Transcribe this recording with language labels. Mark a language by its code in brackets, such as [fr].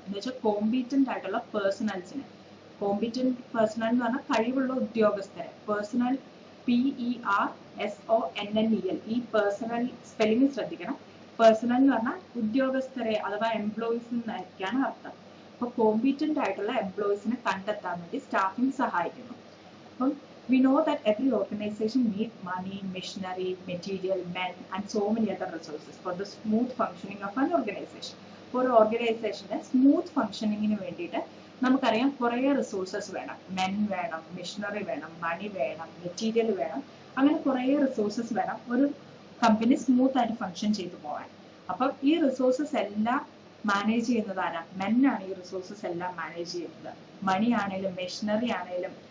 [ml] എന്ന് വെച്ചാൽ കോമ്പീറ്റന്റ് ആയിട്ടുള്ള പേഴ്സണൽസിനെ, കോമ്പീറ്റന്റ് പേഴ്സണൽ എന്ന് പറഞ്ഞാൽ കഴിവുള്ള ഉദ്യോഗസ്ഥരെ, പേഴ്സണൽ PERSONNEL, ഈ പേഴ്സണൽ സ്പെല്ലിംഗ് ശ്രദ്ധിക്കണം. പേഴ്സണൽ എന്ന് പറഞ്ഞാൽ ഉദ്യോഗസ്ഥരെ അഥവാ എംപ്ലോയീസ് എന്നായിരിക്കാണ് അർത്ഥം. അപ്പൊ കോമ്പീറ്റന്റ് ആയിട്ടുള്ള എംപ്ലോയീസിനെ കണ്ടെത്താൻ വേണ്ടി സ്റ്റാഫിംഗ് സഹായിക്കുന്നു. [en] അപ്പം we know that every organization needs money, machinery, material, men and so many other resources for the smooth functioning of an organization. For an organization smooth functioning [ml] ന് വേണ്ടിയിട്ട് നമുക്കറിയാം കുറേ റിസോഴ്സസ് വേണം. മെൻ വേണം, മെഷീനറി വേണം, മണി വേണം, മെറ്റീരിയൽ വേണം, അങ്ങനെ കുറേ റിസോഴ്സസ് വേണം ഒരു കമ്പനി സ്മൂത്ത് ആയിട്ട് ഫങ്ഷൻ ചെയ്തു പോകാൻ. അപ്പം ഈ റിസോഴ്സസ് എല്ലാം മാനേജ് ചെയ്യുന്നത് ആരാ? മെൻ ആണ് ഈ റിസോഴ്സസ് എല്ലാം മാനേജ് ചെയ്യുന്നത്. മണി ആണെങ്കിലും മെഷീനറി ആണെങ്കിലും